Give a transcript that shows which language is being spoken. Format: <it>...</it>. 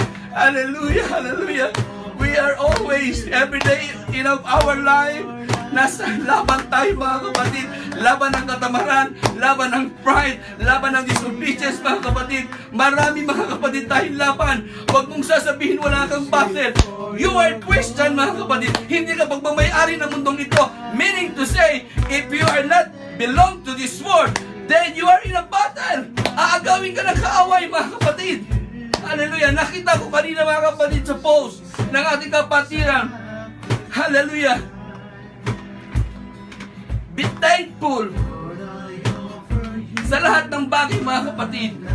<en>Hallelujah, hallelujah. We are always, every day in our life,</en> <tl>nasa laban tayo, mga kapatid. Laban ng katamaran, laban ng pride, laban ng disobedience, mga kapatid. Marami, mga kapatid, tayong laban. Huwag mong sasabihin wala kang battle.</tl> <en>You are Christian,</en> <tl>mga kapatid. Hindi ka pagmamayari ng mundong ito.</tl> <en>Meaning to say, if you are not belong to this world, then you are in a battle.</en> <tl>Aagawin ka ng kaaway, mga kapatid. Hallelujah. Nakita ko kanina, mga kapatid, sa post ng ating kapatiran. Hallelujah.</tl> <en>Be thankful</en> <tl>sa lahat ng bagay, mga kapatid.</tl>